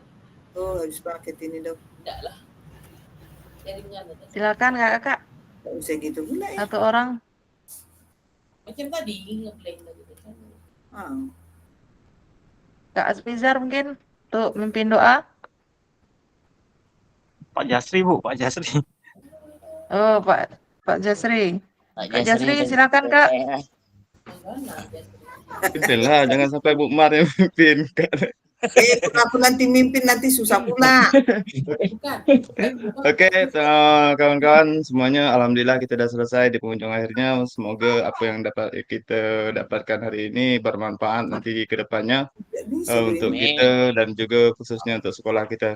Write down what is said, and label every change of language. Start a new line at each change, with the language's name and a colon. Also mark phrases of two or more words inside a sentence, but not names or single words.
Indonesian: Oh, habis paket ini dong. Tidak lah. Jaringan. Silakan kakak. Tak usah gitu pula ya. Satu orang. Macam tadi ngeblank tadi. Kak Asmizar mungkin untuk memimpin doa. Pak Jasri, Bu, Pak Jasri. Oh, Pak Jasri. Kak Jasri, Jasri, silakan Kak. Pimpinlah, jangan sampai Bu Mar yang mimpin. Aku nanti mimpin nanti susah pula. Oke, kawan-kawan semuanya, alhamdulillah kita sudah selesai di penghujung akhirnya. Semoga apa yang dapat kita dapatkan hari ini bermanfaat nanti ke depannya untuk kita dan juga khususnya untuk sekolah kita.